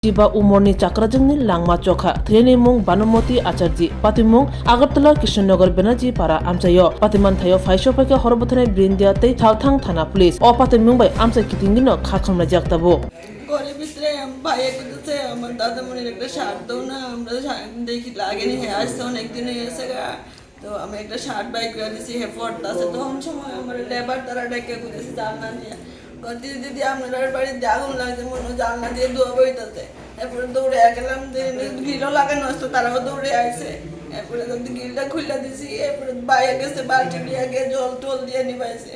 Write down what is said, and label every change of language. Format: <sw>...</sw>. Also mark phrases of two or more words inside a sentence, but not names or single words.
<trp>Jiba umorni Chakrajwkni langma chokha theni mung Banumati Acharji patimung Agartala Krishnanagaro Banerjee para amchayo patiman thayo phaisho phaike horbothane brindia tei thauthang thana police o patimung bai amcha kitingino khakhamna jaktabo</trp> <bn>ঘরের ভিতরে ভাইয়া করতেছে আমার দাদামণির একটা শার্ট দাও না আমরা দেখি লাগেনি হ্যাঁ আসছে অনেকদিন হয়েছে গা তো আমি একটা শার্ট বাই করে দিছি হ্যাঁ পড়তে আছে তখন সময় আমার লেবার তারা ডেকে করতেছে জানলা নিয়ে দিদি আপনার বাড়িতে আগুন লাগছে মনে হয় জানলা দিয়ে ধোয়া বইতেছে এরপরে দৌড়ে গেলাম গিলও লাগানো আসতো তারাও দৌড়ে আসছে এরপরে গিলটা খুলে দিছি এরপরে বাইরে গেছে বালতি নিয়ে গিয়ে জল টল দিয়ে নিবাইছে</bn>